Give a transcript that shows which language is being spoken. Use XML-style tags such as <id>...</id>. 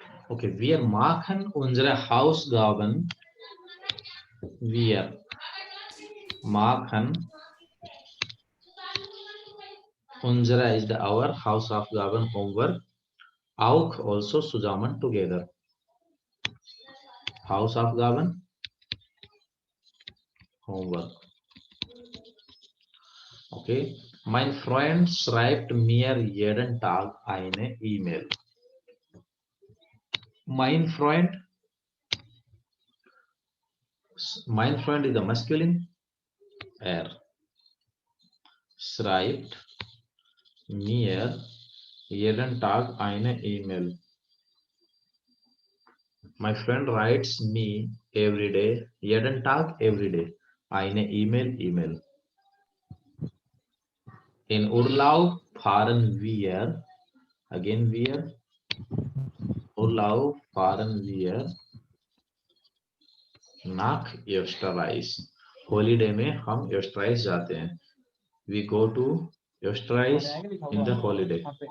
<de>Okay, wir machen unsere Hausaufgaben. Wir machen unsere</de> <en>is the our</en> <de>Hausaufgaben homework. Auch also zusammen together. Hausaufgaben homework. Okay. Mein Freund schreibt mir jeden Tag eine E-Mail.</de> <en>Mein Freund is the masculine.</en> <de>Schreibt mir jeden Tag eine E-Mail.</de> <en>My friend writes me every day.</en> <de>Jeden Tag,</de> <en>every day.</en> <de>Eine E-Mail. In Urlaub fahren wir. Again wir. Urlaub fahren wir nach Österreich.</de> <hi>Holiday में हम Österreich जाते हैं.</hi> <en>We go to Österreich in the holiday.</en>